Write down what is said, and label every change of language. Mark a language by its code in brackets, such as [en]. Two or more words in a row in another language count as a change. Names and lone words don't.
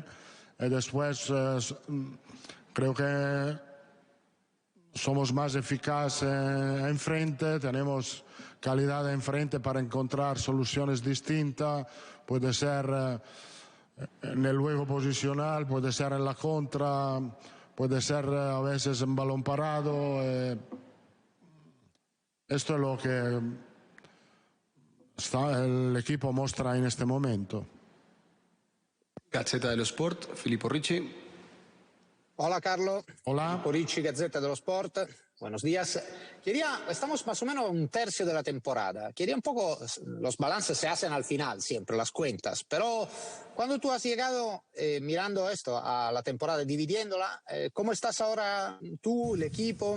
[es] Y después creo que somos más eficaces enfrente, tenemos calidad enfrente para encontrar soluciones distintas, puede ser en el juego posicional, puede ser en la contra, puede ser a veces en balón parado. Esto es lo que el equipo muestra en este momento. Gazzetta dello Sport, Filippo Ricci. Hola, Carlo. Hola. Filippo Ricci, Gazzetta dello Sport. Buenos días. Estamos más o menos un tercio de la temporada. Quería un poco, los balances se hacen al final siempre, las cuentas, pero cuando tú has llegado mirando esto a la temporada, dividiéndola, ¿cómo estás ahora tú, el equipo?